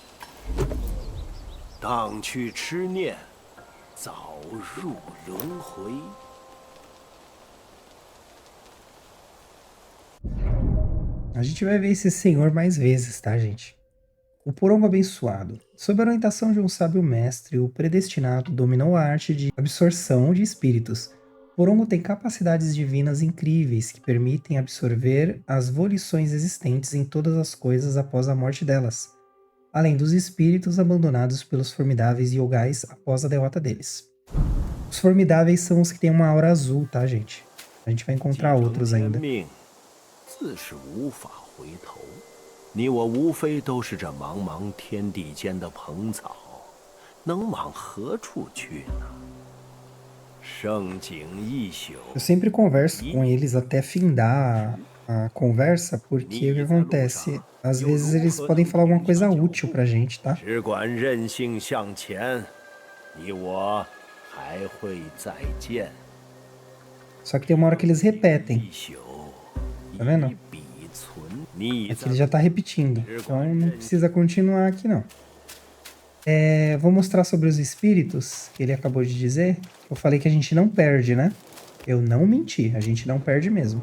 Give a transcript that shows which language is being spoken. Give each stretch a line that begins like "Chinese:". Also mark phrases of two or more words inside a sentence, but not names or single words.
Chinese: 荡去痴念，早入轮回。
Portuguese: A gente vai ver esse senhor mais vezes, tá, gente? O porongo abençoado. Sob a orientação de um sábio mestre, o predestinado dominou a arte de absorção de espíritos. O porongo tem capacidades divinas incríveis que permitem absorver as volições existentes em todas as coisas após a morte delas, além dos espíritos abandonados pelos formidáveis yogais após a derrota deles. Os formidáveis são os que têm uma aura azul, tá, gente? A gente vai encontrar outros ainda.
Chinese: 你我无非都是这茫茫天地间的蓬草，能往何处去呢？盛景一宿。
Portuguese: Eu sempre converso com eles até findar a conversa, porque o que acontece? Às vezes eles podem falar alguma coisa útil pra gente, tá?
Chinese: 只管任性向前，你我还会再见。
Portuguese: Só que tem uma hora que eles repetem. Tá vendo? Aqui ele já tá repetindo. Então não precisa continuar aqui, não. Vou mostrar sobre os espíritos, que ele acabou de dizer. Eu falei que a gente não perde, né? Eu não menti, a gente não perde mesmo.